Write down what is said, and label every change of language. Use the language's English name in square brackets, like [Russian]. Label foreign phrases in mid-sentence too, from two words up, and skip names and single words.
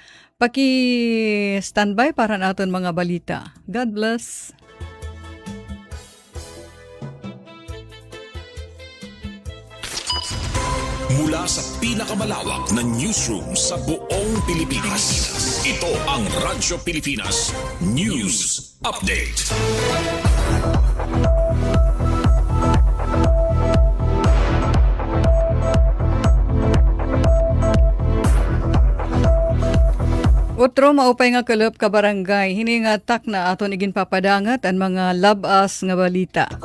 [Filipino] Paki-standby para natin mga balita. [English] God bless. [Filipino] Mula sa pinakamalawak na newsroom sa buong Pilipinas. Ito ang Radyo Pilipinas News Update. [Waray] Otro maupay nga kalop ka barangay, hiningatak na aton igin papadangat ang mga labas nga balita.